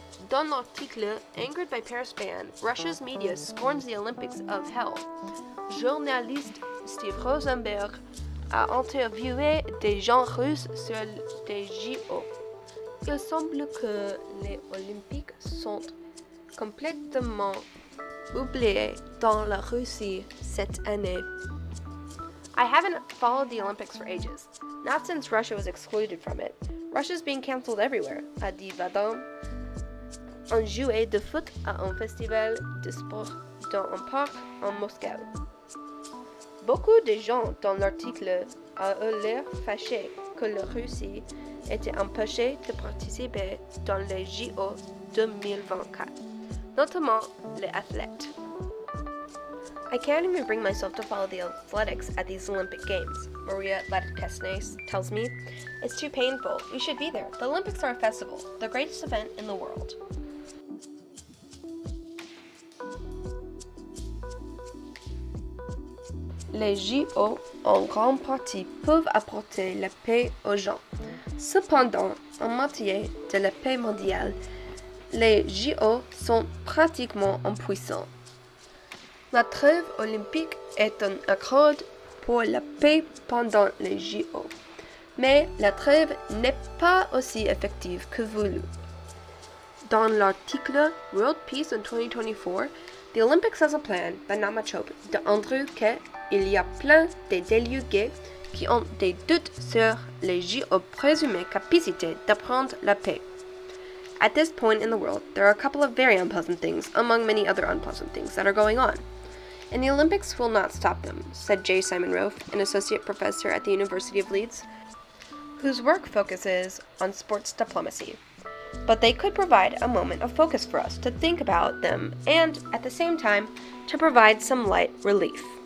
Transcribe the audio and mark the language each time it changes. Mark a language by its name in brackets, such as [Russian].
[French] Dans l'article Angered by Paris ban, Russia's media scorns the Olympics of hell, journaliste Steve Rosenberg a interviewé des gens russes sur les JO. Il semble que les Olympiques sont complètement oubliés dans la Russie cette année. [English] I haven't followed the Olympics for ages, not since Russia was excluded from it. Russia's being cancelled everywhere, [French] a dit Vadim, un joueur de foot à un festival de sport dans un parc en Moscou. Beaucoup de gens dans l'article ont l'air fâchés que la Russie était empêchée de participer dans les JO 2024, notamment les athlètes. [English] I can't even bring myself to follow the athletics at these Olympic Games, Maria Ladkesnes tells me. It's too painful. You should be there. The Olympics are a festival, the greatest event in the world. [French] Les JO, en grande partie, peuvent apporter la paix aux gens. Cependant, en matière de la paix mondiale, les JO sont pratiquement impuissants. La trêve olympique est un accord pour la paix pendant les JO, mais la trêve n'est pas aussi effective que voulu. Dans l'article World Peace in 2024, The Olympics has a plan by Namachop de Andrew K. Il y a plein de délégués qui ont des doutes sur les JO présumées capacité d'apprendre la paix. [English] At this point in the world, there are a couple of very unpleasant things, among many other unpleasant things that are going on. And the Olympics will not stop them, said J. Simon Rofe, an associate professor at the University of Leeds, whose work focuses on sports diplomacy. But they could provide a moment of focus for us to think about them and, at the same time, to provide some light relief.